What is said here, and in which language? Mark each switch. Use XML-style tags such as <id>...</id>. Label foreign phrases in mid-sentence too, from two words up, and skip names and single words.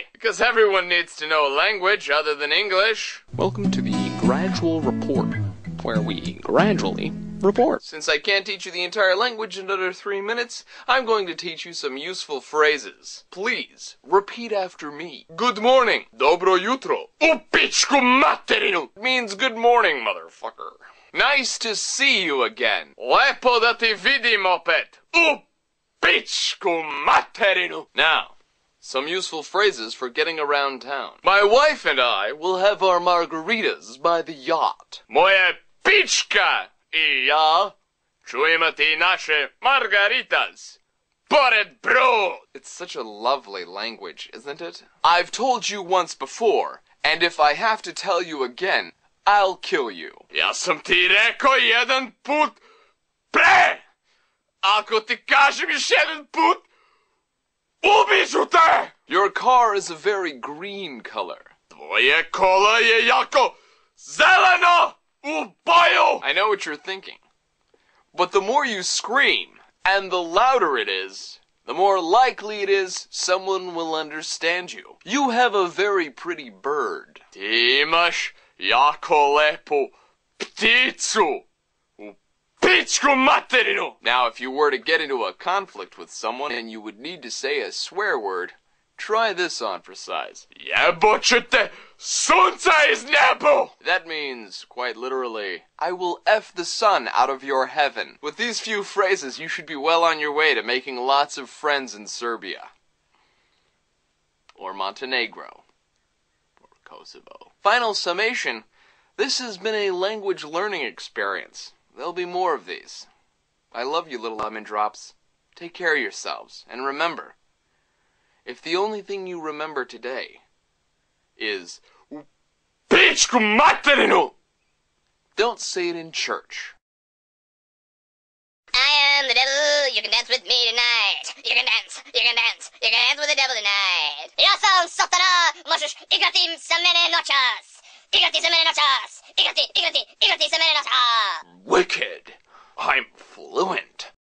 <en>Because everyone needs to know a language other than English. Welcome to the Gradual Report, where we gradually report. Since I can't teach you the entire language in under 3 minutes, I'm going to teach you some useful phrases. Please, repeat after me. Good morning.</en> <sr>Dobro jutro. U pičku materinu.</sr> <en>Means good morning, motherfucker. Nice to see you again.</en> <sr>Lepo da ti vidim opet. U pičku materinu.</sr> <en>Now, some useful phrases for getting around town. My wife and I will have our margaritas by the yacht.</en> <sr>Moje pička I ja ću imati naše margaritas pored brod.</sr> <en>It's such a lovely language, isn't it? I've told you once before, and if I have to tell you again, I'll kill you.</en> <sr>Ja sam ti rekao jedan put pre. Ako ti kažem još jedan put, ubiću te.</sr> <en>Your car is a very green color.</en> <sr>Tvoje kola je jako zeleno u boju.</sr> <en>I know what you're thinking. But the more you scream, and the louder it is, the more likely it is someone will understand you. You have a very pretty bird.</en> <sr>Ti imaš jako lepu pticu u pičku materinu.</sr> <en>Now, if you were to get into a conflict with someone and you would need to say a swear word, try this on for size.</en> <sr>Jeboćete sunca iz nebu!</sr> <en>That means, quite literally, I will F the sun out of your heaven. With these few phrases, you should be well on your way to making lots of friends in Serbia. Or Montenegro. Or Kosovo. Final summation, this has been a language learning experience. There'll be more of these. I love you, little lemon drops. Take care of yourselves, and remember, if the only thing you remember today is</en> <sr>pičku materinu,</sr> <en>don't say it in church. I am the devil, you can dance with me tonight. You can dance, you can dance, you can dance with the devil tonight.</en> <sr>Ja sam satana, možeš igrati sa mene noćas. Igrati sa mene noćas. Igrati sa mene noćas.</sr> <en>Wicked. I'm fluent.</en>